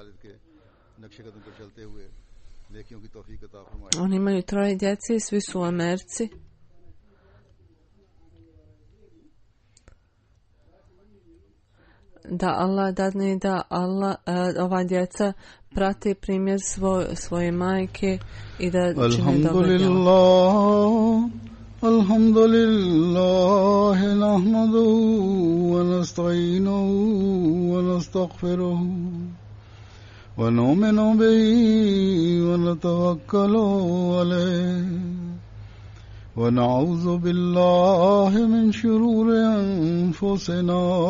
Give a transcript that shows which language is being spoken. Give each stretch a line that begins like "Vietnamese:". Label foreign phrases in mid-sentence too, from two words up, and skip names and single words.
Bosnian: Oni imaju 3 djece i svi su u Americi. Da Allah dadne da ova djeca prate primjer svoje majke i da čine dobre djela.
Arabic: الحمد لله، نحمده ونستعينه ونستغفره ونؤمن به ونتوكل عليه ونعوذ بالله من شرور أنفسنا